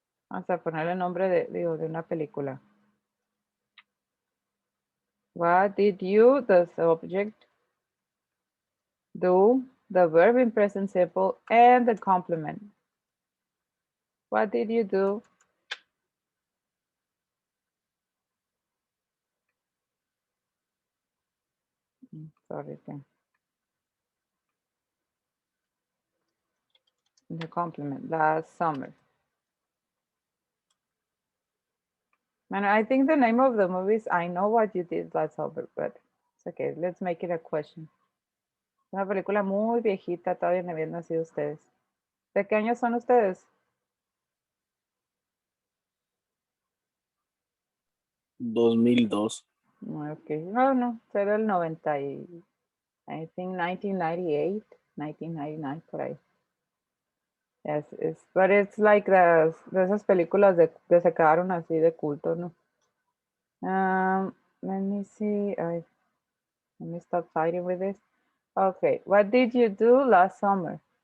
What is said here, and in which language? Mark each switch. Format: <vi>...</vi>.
<es>Vamos a ponerle el nombre de una película.</es> <en>What did you, the subject, do, the verb in present simple, and the complement. What did you do? Sorry. The complement last summer. And I think the name of the movie is I Know What You Did Last Summer, but it's okay. Let's make it a question.</en> <es>Una película muy viejita, todavía no habían nacido ustedes. ¿De qué años son ustedes? 2002. Ok, no, será el 90 y,</es> <en>I think</en> <es>1998, 1999, por ahí.</es> <en>Yes, but it's like</en> <es>de esas películas que se quedaron así de culto, ¿no?</es> <en>Let me see, let me stop fighting with this. Okay, what did you do last summer?</en>